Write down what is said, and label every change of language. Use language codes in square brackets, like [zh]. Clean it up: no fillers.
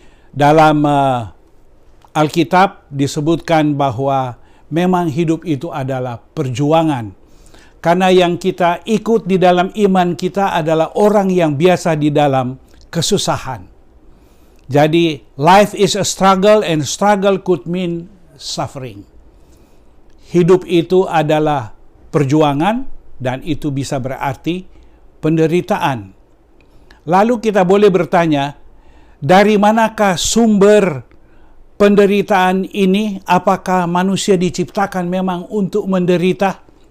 [id] Dalam Alkitab disebutkan bahwa memang hidup itu adalah perjuangan. Karena yang kita ikut di dalam iman kita adalah orang yang biasa di dalam kesusahan. [en] Jadi, life is a struggle and struggle could mean suffering. [id] Hidup itu adalah perjuangan dan itu bisa berarti penderitaan. Lalu kita boleh bertanya, dari manakah sumber penderitaan ini? Apakah manusia diciptakan memang untuk menderita?